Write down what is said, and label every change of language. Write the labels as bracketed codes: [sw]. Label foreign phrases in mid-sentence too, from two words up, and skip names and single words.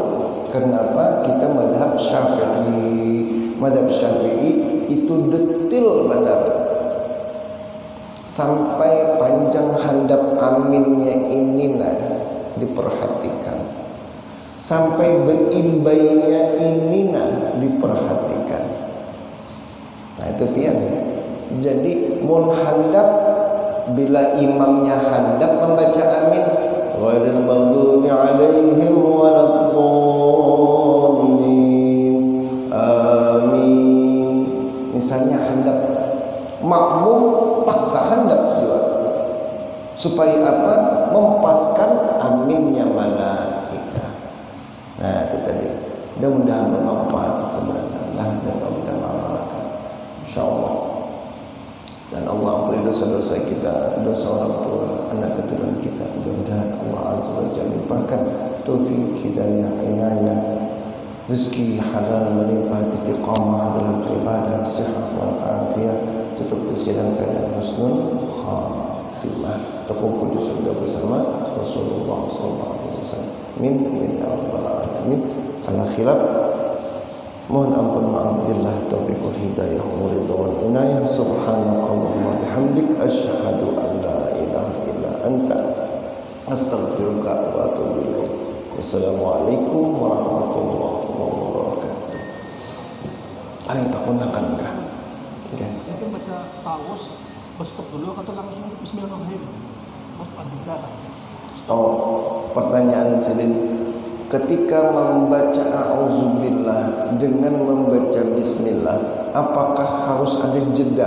[id] Kenapa? Kita mazhab Syafi'i. [bjn] Mazhab Syafi'i itu detil benar, sampai panjang handap aminnya ini diperhatikan, sampai berimbainya ini diperhatikan. Nah itu pian. Jadi mun handap, bila imamnya handap membaca amin, [ar] غير المغضوب عليهم ولا الضالين, amin. [bjn] Misalnya handap, makmum paksa handap juga, supaya apa? [id] Mempaskan aminnya malaikat. Nah itu tadi. Mudah-mudahan bermanfaat sebenarnya dan kalau kita mengamalkan, insyaallah. Dan Allah ampuni dosa-dosa kita, dosa orang tua, anak keturunan kita. Mudah-mudahan Allah [ar] عز وجل [id] limpahkan taufik, hidayah, inayah, rezeki halal melimpah, istiqamah dalam ibadah, sihat wal afiat, tutup usia dalam keadaan [ar] حسن الخاتمة, [id] terkumpul di surga bersama Rasulullah SAW. [ar] آمين يا رب العالمين. [id] Salah khilaf mohon ampun, maaf, [ar] بالله التوفيق والهداية والرضا والعناية. سبحانك اللهم وبحمدك أشهد أن لا إله إلا أنت أستغفرك وأتوب إليك. والسلام عليكم ورحمة الله وبركاته. [id] Ada yang tak gunakan enggak? Okay. Itu baca tawus, stop dulu atau langsung bismillahirrahmanirrahim. Pertanyaan Sidin, ketika membaca a'udzubillah dengan membaca bismillah, apakah harus ada jeda?